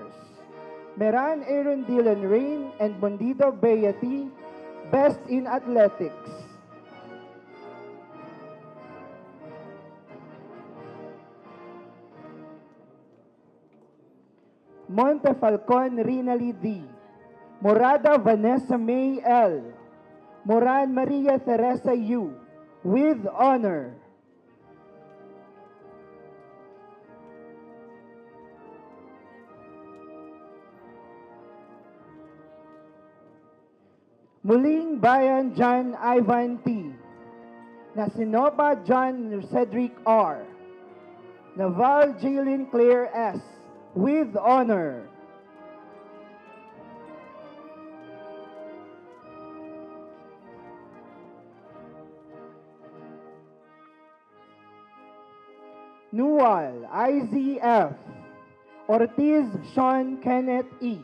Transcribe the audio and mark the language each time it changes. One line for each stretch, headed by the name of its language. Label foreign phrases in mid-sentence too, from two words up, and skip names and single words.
English: Meran Aaron Dylan Rain and Mundido Beathi, Best in Athletics. Monte Falcon Rinali D. Morada Vanessa May L. Moran Maria Teresa U. With honor. Muling Bayan John Ivan T. Nasinopa John Cedric R. Naval Jaylin Claire S. With honor. Nual IZF. Ortiz Sean Kenneth E.